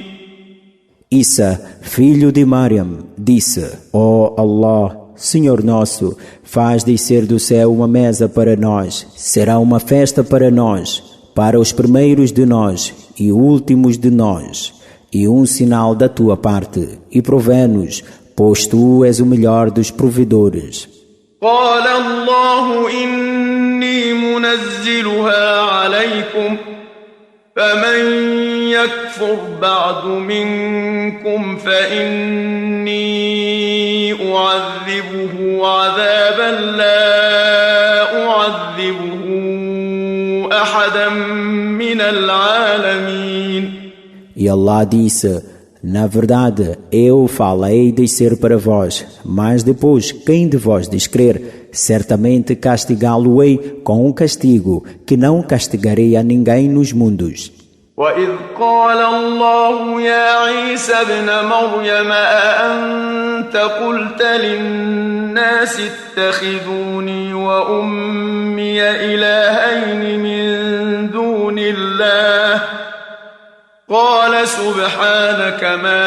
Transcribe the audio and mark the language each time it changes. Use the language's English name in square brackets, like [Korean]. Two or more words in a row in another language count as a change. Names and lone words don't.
[Portuguese] Isa, filho de Mariam, disse, ó Allah, Senhor nosso, faz descer do céu uma mesa para nós, será uma festa para nós, para os primeiros de nós e últimos de nós, e um sinal da tua parte, e provê-nos, pois tu és o melhor dos provedores. [Arabic] قال الله إني منزلها عليكم فمن يكفر بعد منكم فإني أعذبه عذابا لا أعذبه أحدا من العالمين. [Portuguese] E Allah disse, na verdade, eu falei descer para vós, mas depois, quem de vós descrer, certamente castigá-lo-ei com um castigo que não castigarei a ninguém nos mundos. [Arabic] وإذ قال الله يا عيسى ابن مريم أأنت قلت للناس اتخذوني وأمي إلهين من دون الله قال سبحانك ما